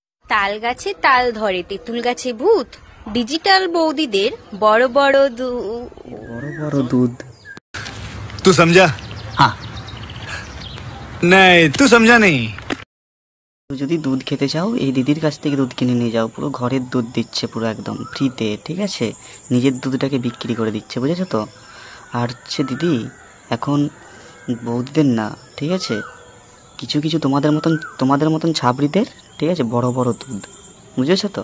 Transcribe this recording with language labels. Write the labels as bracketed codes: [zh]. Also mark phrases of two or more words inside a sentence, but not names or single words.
[bn] তাল গাছে তাল ধরে, তেঁতুল গাছে ভূত। ডিজিটাল বৌদিদের বড় বড় দুধ। [hi] तू समझा? हाँ। नहीं, तू समझा नहीं। [bn] যদি দুধ খেতে চাও এই দিদির কাছ থেকে দুধ কিনে নিয়ে যাও, পুরো ঘরের দুধ দিচ্ছে, পুরো একদম ফ্রিতে, ঠিক আছে? নিজের দুধটাকে বিক্রি করে দিচ্ছে, বুঝেছো তো? আর হচ্ছে দিদি, এখন বৌদিদের না, ঠিক আছে, কিছু কিছু তোমাদের মতন ছাবড়িদের, ঠিক আছে, বড় বড় দুধ, বুঝেছো তো?